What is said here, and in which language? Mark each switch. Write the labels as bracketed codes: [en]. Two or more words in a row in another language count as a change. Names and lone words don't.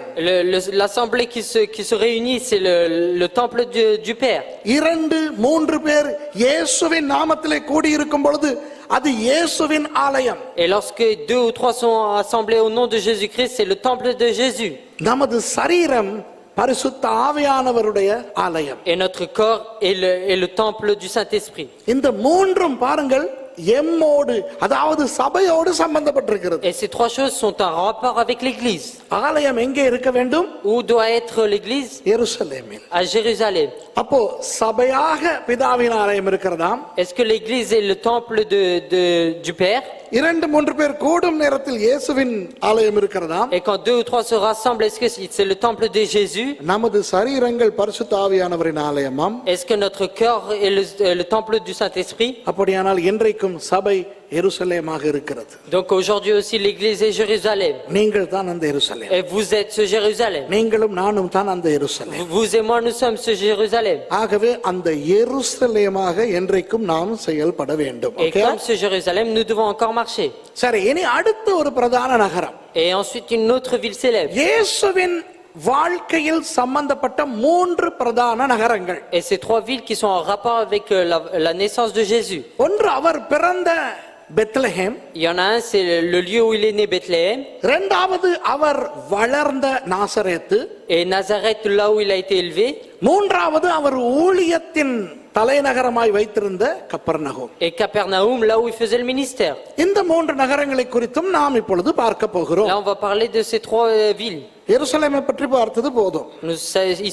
[fr] L'assemblée qui se réunit, c'est le temple du Père. [ta] 2-3 பேர் இயேசுவின் நாமத்திலே கூடியிருக்கும் பொழுது அது இயேசுவின் ஆலயம். [fr] Et lorsque 2 ou 3 sont assemblés au nom de Jésus-Christ, c'est le temple de Jésus. [ta] நமது சரீரம் பரிசுத்த ஆவியானவருடைய ஆலயம். [fr] Et notre corps est le temple du Saint-Esprit. [ta] இந்த மூன்றும் பாருங்கள் எம்மோடு அதாவது சபையோடு சம்பந்தப்பட்டிருக்கிறது. [fr] Et ces 3 choses sont en rapport avec l'église. [ta] ஆலயம் எங்கே இருக்க வேண்டும்? [fr] Où doit être l'église? [ta] எருசலேமில். [fr] À Jérusalem. [ta] அப்போ சபையாக பிதாவின் ஆலயம் இருக்கிறதாம். [fr] Est-ce que l'église est le temple du Père? [ta] 2-3 பேர் கூடும் நேரத்தில் இயேசுவின் ஆலயம் இருக்கிறதாம். [fr] Et quand 2 ou 3 se rassemblent, est-ce que c'est le temple de Jésus? [ta] நமது சரீரங்கள் பரிசுத்த ஆவியானவரின் ஆலயமாம். [fr] Est-ce que notre corps est le temple du Saint-Esprit? [ta] அப்படியானால் இன்றைக்கும் சபை எருசலேமாக இருக்கிறது. [fr] Donc aujourd'hui aussi l'église est Jérusalem. [ta] நீங்கள் தான் அந்த எருசலேம். [fr] Et vous êtes ce Jérusalem. [ta] நீங்களும் நானும் தான் அந்த எருசலேம். [fr] Vous et moi, nous sommes ce Jérusalem. [ta] ஆகவே அந்த எருசலேமாக என்றைக்கும் நாம் செயல்பட வேண்டும். [fr] Et comme ce Jérusalem, nous devons encore marcher. [ta] சரி, இனி அடுத்த ஒரு பிரதான நகரம். [fr] Et ensuite une autre ville célèbre. [ta] இயேசுவின் வாழ்க்கையில் சம்பந்தப்பட்ட 3 பிரதான நகரங்கள். [fr] Et ces 3 villes qui sont en rapport avec la naissance de Jésus. [ta] ஒன்று அவர் பிறந்த பெத்லஹேம். [fr] Il y en a un, c'est le lieu où il est né, Bethléem. [ta] இரண்டாவது அவர் வளர்ந்த நாசரேத்து. [fr] Et Nazareth, là où il a été élevé. [ta] மூன்றாவது அவர் ஊழியத்தின் தலைநகரமாய் வைத்திருந்த கப்பர்நகூம். [fr] Et Capernaum, là où il faisait le ministère. [ta] இந்த 3 நகரங்களை குறித்தும் நாம் இப்பொழுது பார்க்க போகிறோம். [fr] Là, on va parler de ces 3 villes. [ta] எருசலேமை பற்றி பார்த்தது போதும். [fr] Nous,